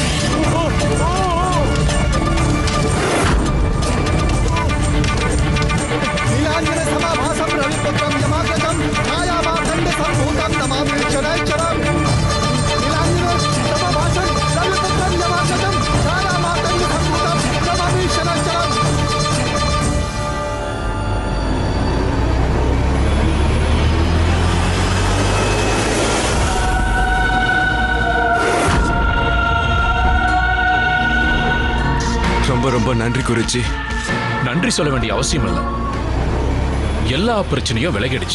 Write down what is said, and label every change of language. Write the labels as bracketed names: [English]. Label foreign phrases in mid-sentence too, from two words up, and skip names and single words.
[Sanskrit] नीलाञ्जन समाभासं रविपुत्रं यमाग्रजं छायामार्तण्ड सम्भूतं नमामि शनैश्चरम् नीलाञ्जन समाभासं रविपुत्रं यमाग्रजं छायामार्तण्ड सम्भूतं नमामि शनैश्चरम् [Tamil] ரொம்ப ரொம்ப நன்றி குருஜி. நன்றி சொல்ல வேண்டிய அவசியம் இல்ல. எல்லா பிரச்சனையும் விலகிடுச்சு.